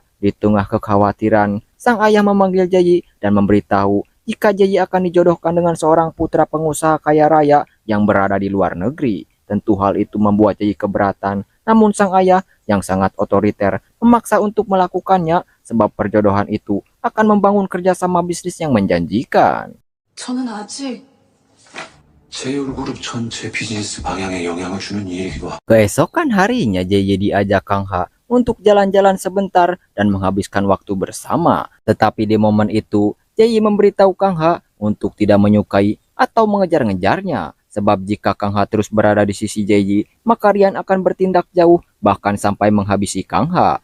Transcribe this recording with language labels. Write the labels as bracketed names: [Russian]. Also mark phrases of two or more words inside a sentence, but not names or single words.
[Indonesian] Di tengah kekhawatiran, sang ayah memanggil Jae dan memberitahu jika Jae akan dijodohkan dengan seorang putra pengusaha kaya raya yang berada di luar negeri. Tentu hal itu membuat Jae keberatan, namun sang ayah yang sangat otoriter memaksa untuk melakukannya sebab perjodohan itu akan membangun kerjasama bisnis yang menjanjikan. [Korean] 저는 아직 제이올그룹 전체 비즈니스 방향에 영향을 주는 일이기도 하고. [Indonesian] Keesokan harinya Jae diajak Kang Ha untuk jalan-jalan sebentar dan menghabiskan waktu bersama. Tetapi di momen itu, Jae memberitahu Kang Ha untuk tidak menyukai atau mengejar-ngejarnya. Sebab jika Kang Ha terus berada di sisi Jae, maka Rian akan bertindak jauh bahkan sampai menghabisi Kang Ha.